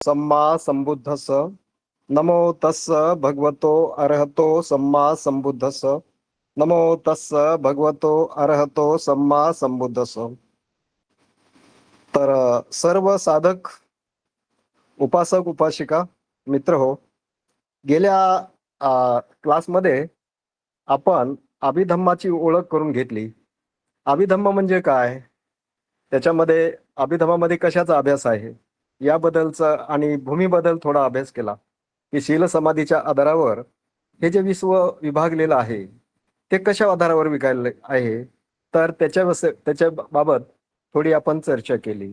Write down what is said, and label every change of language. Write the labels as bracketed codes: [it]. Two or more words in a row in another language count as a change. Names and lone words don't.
[pi] सम्मा संबुद्धस्स. नमो तस्स भगवतो अरहतो सम्मा संबुद्धस्स. नमो तस्स भगवतो अरहतो सम्मा संबुद्धस्स. [mr] तर सर्व साधक, उपासक, उपासिका, मित्र हो, गेल्या क्लासमध्ये आपण अभिधम्माची ओळख करून घेतली. अभिधम्म म्हणजे काय, त्याच्यामध्ये अभिधम्मामध्ये कशाचा अभ्यास आहे याबद्दलचा आणि भूमीबद्दल थोडा अभ्यास केला की शील समाधीच्या आधारावर हे जे विश्व विभागलेलं आहे ते कशा आधारावर विकायला आहे, तर त्याच्या बाबत थोडी आपण चर्चा केली.